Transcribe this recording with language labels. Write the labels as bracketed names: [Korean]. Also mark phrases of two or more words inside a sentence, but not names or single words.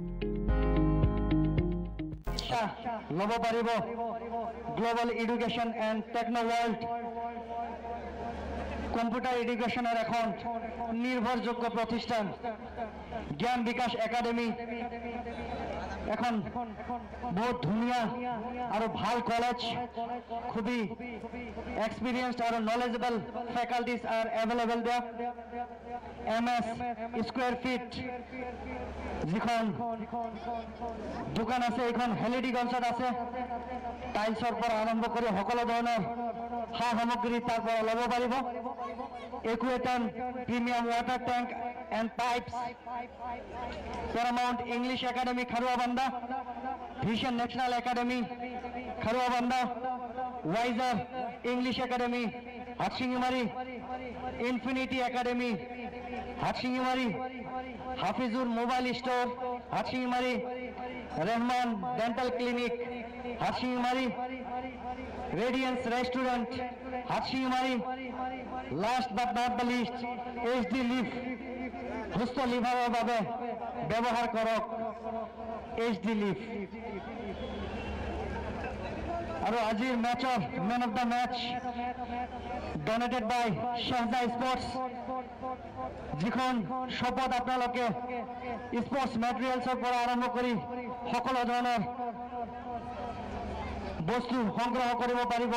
[Assamese] লব পাৰিব গ্লোবাল এডুকেশ্যন এণ্ড টেকনো ৱৰ্ল্ড [English] computer educationৰ [Assamese] এখন নিৰ্ভৰযোগ্য প্ৰতিষ্ঠান জ্ঞান বিকাশ একাডেমি এখন বহুত ধুনীয়া আৰু ভাল কলেজ। [English] খুবই এক্সপিৰিয়েন্সড আৰু knowledgeable faculties are available there. [Assamese] MS [English] square feet [Assamese] যিখন দোকান আছে এইখন হেলিডিগঞ্জত আছে। টাইলছৰ পৰা আৰম্ভ কৰি সকলো ধৰণৰ সা সামগ্ৰী তাৰ পৰা ল'ব পাৰিব। একুৱেটন প্ৰিমিয়াম ৱাটাৰ ট্যাঙ্ক এণ্ড পাইপছ, প্যারামাউন্ট ইংলিশ একাডেমি খাৰুৱাবান্ধা, ভিশন ন্যাশনাল একাডেমি খাৰুৱাবান্ধা, ওয়াইজার ইংলিশ একাডেমি হাটশিঙিমাৰী, ইনফিনিটি একাডেমি হাটশিঙিমাৰী, হাফিজুর মোবাইল স্টোর হাটশিঙিমাৰী, রহমান ডেন্টাল ক্লিনিক হাটশিঙিমাৰী, রেডিয়েন্স রেস্টুরেন্ট হাটশিঙিমাৰী, [English] last but not the least [Assamese] HD লিভ সুস্থ লিভাৰৰ বাবে ব্যৱহাৰ কৰক HD লিভ। আৰু আজিৰ মেচৰ [English] man of the match donated by [Assamese] শ্বাহজা স্পৰ্টছ, যিখন শ্বপত আপোনালোকে [English] sports materialsৰ [Assamese] পৰা আৰম্ভ কৰি সকলো ধৰণৰ বস্তু সংগ্ৰহ কৰিব পাৰিব।